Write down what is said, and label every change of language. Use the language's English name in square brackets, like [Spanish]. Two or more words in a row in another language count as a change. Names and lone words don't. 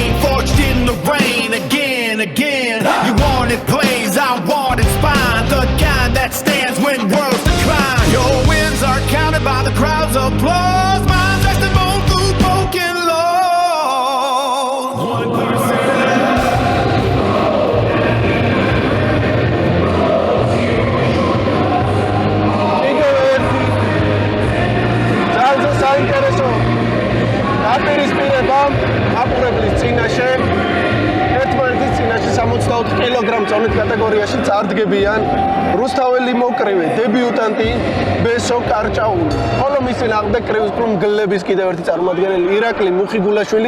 [English] Forged in the rain again. You want it plays, I want it spine. The kind that stands when worlds decline. Your wins are counted by the crowd's applause. Mine's testimony through broken laws. One person. [Georgian] საინტერესო დაპირისპირება აპურებლის წინაშე ერთმანეთის წინაშე 64 კილოგრამ წონით კატეგორიაში წარდგებიან რუსთაველი მოკრივე დებიუტანტი ბესო კარჭაული ხოლო მისი ნაღმდეგ კრივის კლუბ გლების კიდევ ერთი წარმომადგენელი ირაკლი მუხიგულაშვილი